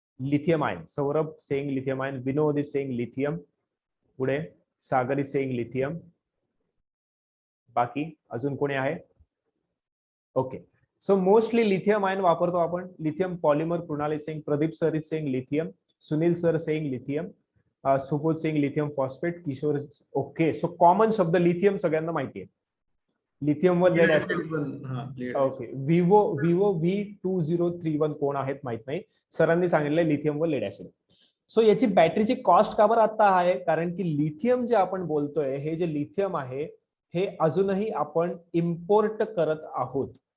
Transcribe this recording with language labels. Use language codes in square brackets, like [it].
[en] Lithium ion. Saurabh saying lithium ion, Vinod is saying lithium, पुढे Sagar is saying lithium. [mr] बाकी अजून कोणी आहे? Okay. So mostly lithium ion वापरतो आपण. [en] Lithium polymer, Krunal is saying, Pradeep sir is saying lithium, Sunil sir saying lithium, Subodh saying lithium phosphate, Kishor. Okay. [mr] So common शब्द lithium सगळ्यांना माहिती आहे. लिथियम व laid acid. Okay. Vivo V2031 कोण आहेत माहित नाही, सरांनी सांगितलंय लिथियम व लेड ऍसिड. सो याची बॅटरीची कॉस्ट का बरं आता आहे? कारण की लिथियम जे आपण बोलतोय, हे जे लिथियम आहे हे अजूनही आपण इम्पोर्ट करत आहोत.